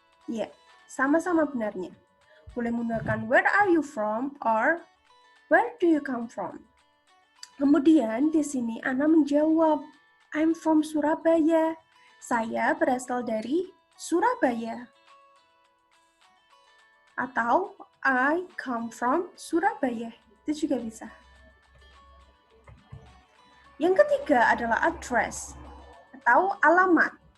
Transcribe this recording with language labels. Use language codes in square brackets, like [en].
[id] Ya, sama-sama benarnya. Boleh menggunakan, [en] where are you from? Or, where do you come from? [id] Kemudian di sini Anna menjawab, [en] I'm from Surabaya. [id] Saya berasal dari Surabaya. [en] Atau, I come from Surabaya. [id] Itu juga bisa. Yang ketiga adalah address atau alamat.